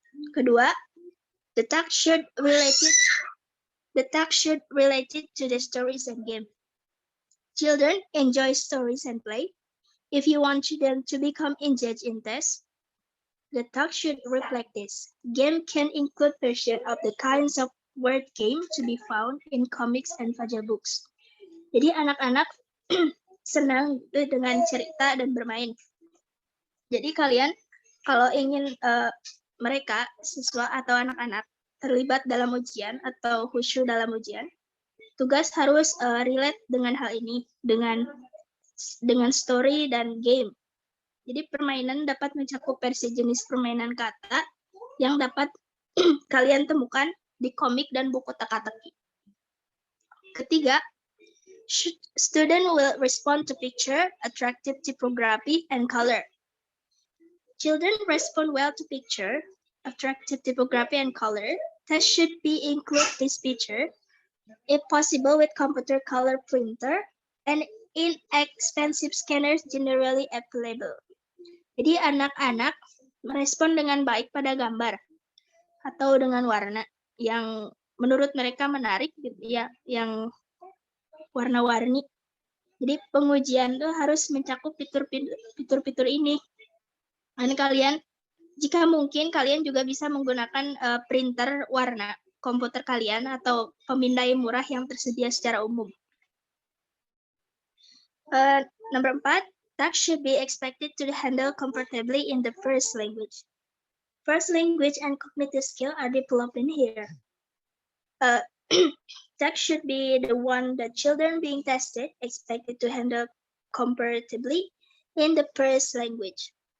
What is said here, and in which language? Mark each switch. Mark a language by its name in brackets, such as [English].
[English] Kedua, the text should related to the stories and game. Children enjoy stories and play. If you want them to become engaged in tests, the text should reflect this. Game can include version of the kinds of word game to be found in comics and fajar books. [Indonesian] Jadi anak-anak senang dengan cerita dan bermain. Jadi kalian kalau ingin mereka siswa atau anak-anak terlibat dalam ujian atau khusyuk dalam ujian, tugas harus relate dengan hal ini, dengan story dan game. Jadi permainan dapat mencakup versi jenis permainan kata yang dapat kalian temukan di komik dan buku teka-teki. [English] Ketiga, student will respond to picture, attractive typography, and color. Children respond well to picture, attractive typography, and color. Tests should be include this feature, if possible with computer color printer, and inexpensive scanners generally available. [Indonesian] Jadi anak-anak merespon dengan baik pada gambar atau dengan warna yang menurut mereka menarik gitu ya, yang warna-warni. Jadi pengujian tuh harus mencakup fitur-fitur ini. Dan kalian, jika mungkin kalian juga bisa menggunakan printer warna komputer kalian atau pemindai murah yang tersedia secara umum. Nomor 4, [English] text should be expected to handle comfortably in the first language. First language and cognitive skill are developed in here. Text should be the one that children being tested expected to handle comfortably in the first language.